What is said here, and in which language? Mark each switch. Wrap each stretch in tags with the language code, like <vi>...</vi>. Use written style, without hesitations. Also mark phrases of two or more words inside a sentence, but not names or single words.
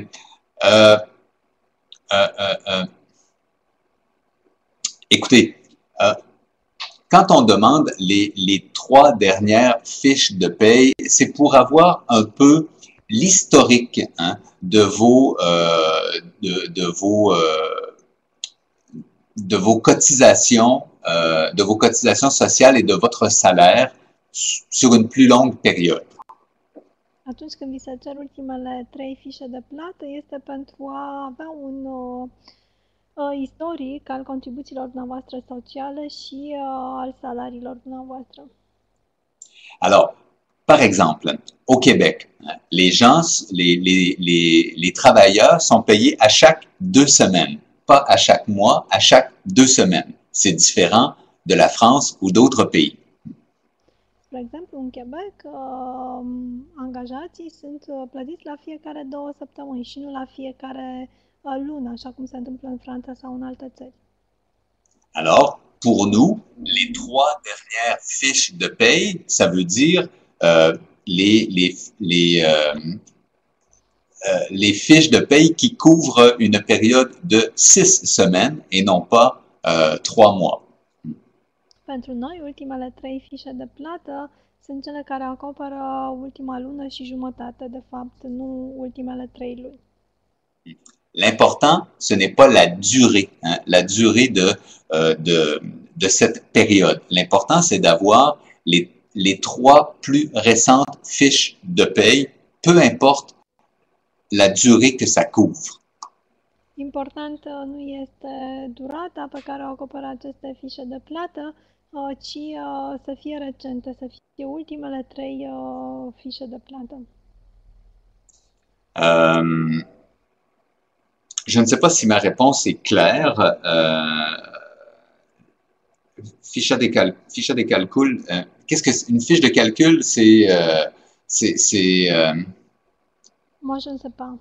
<fr>Euh, euh, euh, euh, Écoutez, euh, quand on demande les 3 dernières fiches de paye, c'est pour avoir un peu l'historique, hein, de vos cotisations, sociales et de votre salaire sur une plus longue période.</fr> <ro>Atunci când vi se cer ultimele 3 fișe de plată, este pentru a avea un istoric al contribuțiilor dumneavoastră sociale și al salariilor dumneavoastră.</ro> <fr>Alors, par exemple, au Québec, les travailleurs sont payés à chaque 2 semaines, pas à chaque mois, à chaque 2 semaines. C'est différent de la France ou d'autres pays.</fr> <ro>Spre exemplu, în Quebec, angajații sunt plătiți la fiecare 2 săptămâni și nu la fiecare lună, așa cum se întâmplă în Franța sau în alte țări.</ro> <fr>Alors, pour nous, les 3 dernières fiches de paye, ça veut dire les fiches de paye qui couvrent une période de 6 semaines et non pas 3 mois.</fr> <ro>Pentru noi, ultimele 3 fișe de plată sunt cele care acoperă ultima lună și jumătate, de fapt, nu ultimele 3 luni.</ro> <fr>L'important, ce n'est pas la durée, hein, la durée de cette période. L'important, c'est d'avoir les 3 plus récentes fiches de paye, peu importe la durée que ça couvre.</fr> <ro>Important nu este durata pe care o acoperă aceste fișe de plată, ci să fie recente, să fie ultimele 3 fișe de plată.</ro> <fr>Je ne sais pas si ma réponse est claire. Fiche de calcul. Qu'est-ce que une fiche de calcul? Moi, je ne sais pas.</fr>